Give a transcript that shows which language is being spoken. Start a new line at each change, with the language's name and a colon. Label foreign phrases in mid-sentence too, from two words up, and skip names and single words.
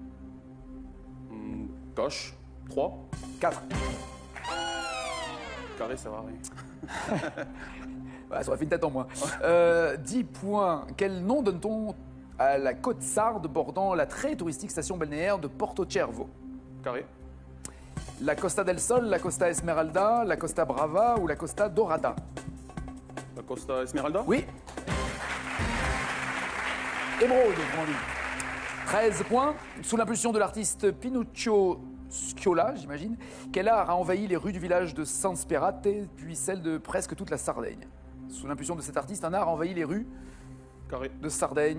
French: Cache. 3. 4. Carré, ça va rien. Ouais, ça aurait fait une tête en moins. 10 points. Quel nom donne-t-on à la côte sarde bordant la très touristique station balnéaire de Porto Cervo? Carré. La Costa del Sol, la Costa Esmeralda, la Costa Brava ou la Costa Dorada? La Costa Esmeralda. Oui. Émeraude, grand livre. 13 points. Sous l'impulsion de l'artiste Pinuccio Sciolà, j'imagine, quel art a envahi les rues du village de San Sperate, puis celles de presque toute la Sardaigne? Sous l'impulsion de cet artiste, un art a envahi les rues de Sardaigne.